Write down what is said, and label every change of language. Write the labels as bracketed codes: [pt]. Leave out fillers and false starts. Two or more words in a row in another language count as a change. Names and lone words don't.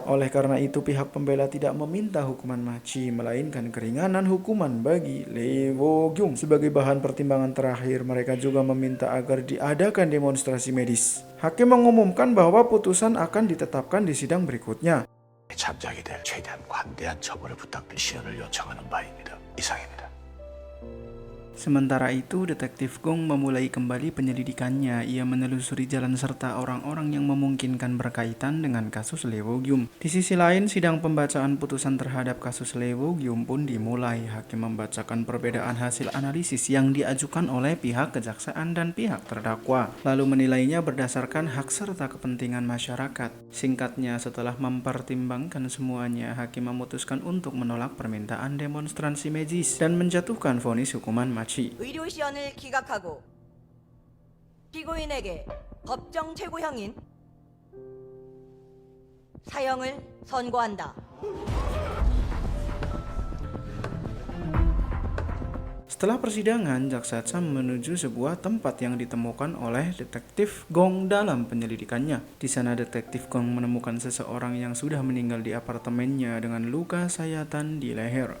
[id] Oleh karena itu, pihak pembela tidak meminta hukuman mati, melainkan keringanan hukuman bagi Lee Wo-gyum. Sebagai bahan pertimbangan terakhir, mereka juga meminta agar diadakan demonstrasi medis. Hakim mengumumkan bahwa putusan akan ditetapkan di sidang berikutnya. [ko] 참작이 될 최대한 관대한 처벌을 부탁드릴 시연을 요청하는 바입니다. 이상입니다. [id] Sementara itu, Detektif Gong memulai kembali penyelidikannya. Ia menelusuri jalan serta orang-orang yang memungkinkan berkaitan dengan kasus Lee Wo-gyum. Di sisi lain, sidang pembacaan putusan terhadap kasus Lee Wo-gyum pun dimulai. Hakim membacakan perbedaan hasil analisis yang diajukan oleh pihak kejaksaan dan pihak terdakwa, lalu menilainya berdasarkan hak serta kepentingan masyarakat. Singkatnya, setelah mempertimbangkan semuanya, hakim memutuskan untuk menolak permintaan demonstrasi medis dan menjatuhkan vonis hukuman mati. [ko] 의료 시연을 기각하고 피고인에게 법정 최고형인 사형을 선고한다. [id] Setelah persidangan, Jaksa Cham menuju sebuah tempat yang ditemukan oleh Detektif Gong dalam penyelidikannya. Di sana Detektif Gong menemukan seseorang yang sudah meninggal di apartemennya dengan luka sayatan di leher.